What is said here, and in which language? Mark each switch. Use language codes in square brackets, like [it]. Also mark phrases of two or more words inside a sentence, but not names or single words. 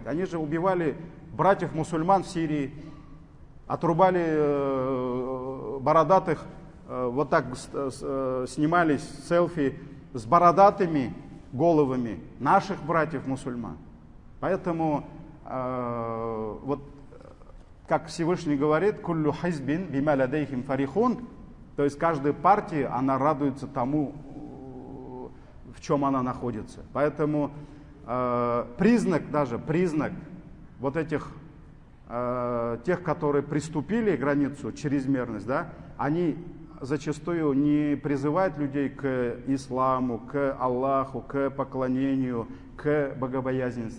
[ru] Они же убивали братьев мусульман в Сирии, отрубали бородатых, вот так снимались селфи с бородатыми головами наших братьев мусульман. Поэтому вот как Всевышний говорит: [ar] «كل حزب بما لديهم فرحون», [ru] то есть каждая партия, она радуется тому, в чем она находится. Поэтому признак вот этих тех, которые приступили границу, чрезмерность, да, они зачастую не призывают людей к исламу, к Аллаху, к поклонению, к богобоязненности.